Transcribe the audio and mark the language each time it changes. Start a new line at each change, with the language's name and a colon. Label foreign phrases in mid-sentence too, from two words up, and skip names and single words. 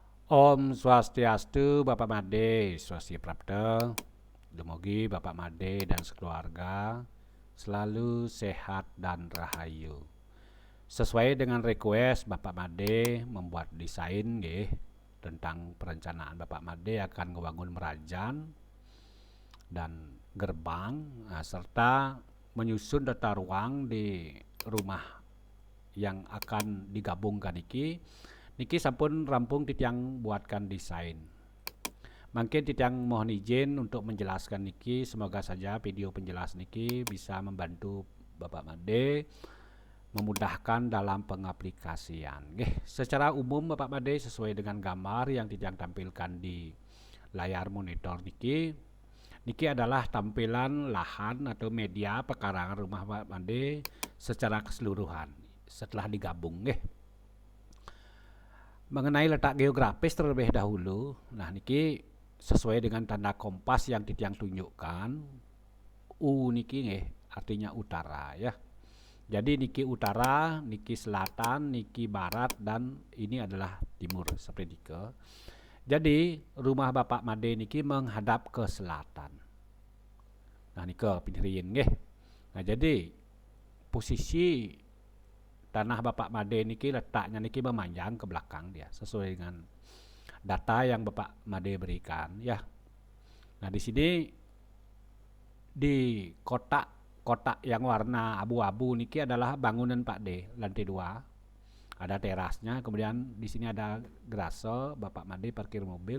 Indonesian: Om Swastiastu, Bapak Made, Swasti Prapta. Demogi Bapak Made dan sekeluarga selalu sehat dan rahayu. Sesuai dengan request Bapak Made membuat desain tentang perencanaan Bapak Made akan ngebangun merajan dan gerbang serta menyusun tata ruang di rumah yang akan digabungkan
Balinese: niki sampun rampung titiang
Indonesian: buatkan desain. Mungkin titiang mohon izin untuk menjelaskan niki, semoga saja video penjelas niki bisa membantu Bapak Made memudahkan dalam pengaplikasian. Secara umum Bapak Made sesuai dengan gambar yang titiang tampilkan di layar monitor niki adalah tampilan lahan atau media pekarangan rumah Bapak Made secara keseluruhan setelah digabung. Mengenai letak geografis terlebih dahulu, nah niki sesuai dengan tanda kompas yang titiang tunjukkan, U niki artinya utara ya. Jadi niki utara, niki selatan, niki barat, dan ini adalah timur seperti itu. Jadi rumah Bapak Made niki menghadap ke selatan. Nah niki pindahin Nah jadi posisi tanah Bapak Made niki letaknya niki memanjang ke belakang dia sesuai dengan data yang Bapak Made berikan ya. Nah di sini di kotak yang warna abu-abu niki adalah bangunan Pak D lantai 2. Ada terasnya, kemudian di sini ada garase Bapak Made parkir mobil.